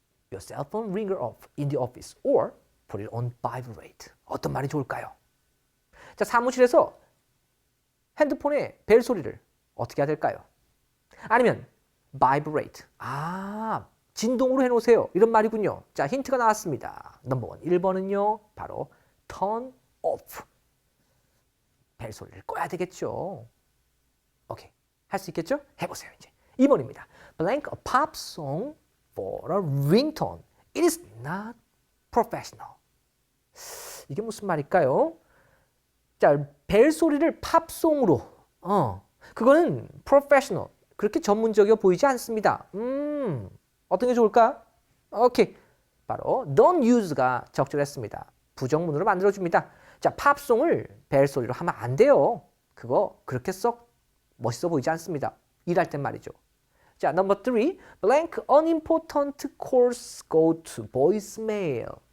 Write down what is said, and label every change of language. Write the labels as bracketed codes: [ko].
[en] Your cell phone ringer off in the office or put it on vibrate. [ko] 어떤 말이 좋을까요? 자, 사무실에서 핸드폰의 벨 소리를 어떻게 해야 될까요? 아니면 vibrate. 진동으로 해놓으세요. 이런 말이군요. 자, 힌트가 나왔습니다. 넘버 원. 1번은요. 바로 turn off. 벨 소리를 꺼야 되겠죠. 오케이. 할 수 있겠죠? 해보세요, 이제. 2번입니다. [en] Blank a pop song for a ringtone. It is not professional. [ko] 이게 무슨 말일까요? 자, 벨 소리를 팝송으로. 그거는 professional. 그렇게 전문적이어 보이지 않습니다. 어떤 게 좋을까? 오케이. 바로 don't use가 적절했습니다. 부정문으로 만들어줍니다. 자, 팝송을 벨 소리로 하면 안 돼요. 그거 그렇게 썩 멋있어 보이지 않습니다. 일할 땐 말이죠. 자, number 3. [en] Blank unimportant calls go to voicemail.